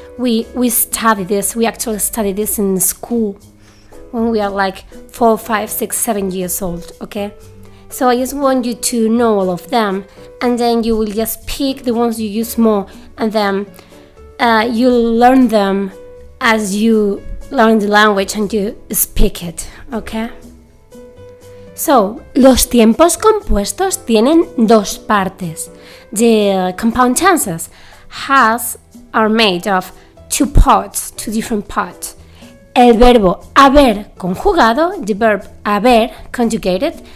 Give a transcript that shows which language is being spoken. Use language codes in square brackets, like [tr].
[en] We study this. We actually study this in school when we are 4, 5, 6, 7 years old, okay? So I just want you to know all of them, and then you will just pick the ones you use more, and then you'll learn them as you learn the language and you speak it, okay? [es] So, los tiempos compuestos tienen dos partes. [en] The compound tenses are made of two different parts. [es] El verbo haber conjugado, [en] the verb haber conjugated.